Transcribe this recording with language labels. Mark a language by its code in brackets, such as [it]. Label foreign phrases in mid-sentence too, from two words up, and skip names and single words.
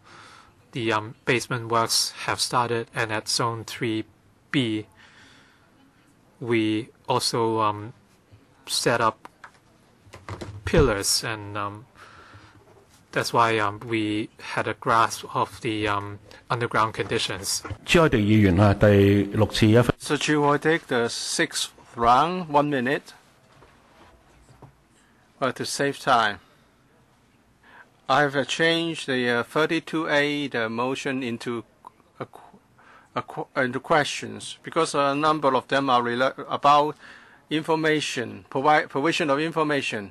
[en] The basement works have started, and at Zone 3B, we also set up pillars, and that's why we had a grasp of the underground conditions. [yue] 朱凱廸議員啊，第六次一分。 [en] So Chu will take the 6th round, 1 minute, to save time. I have changed the 32A the motion into into questions because a number of them are about information, provision of information.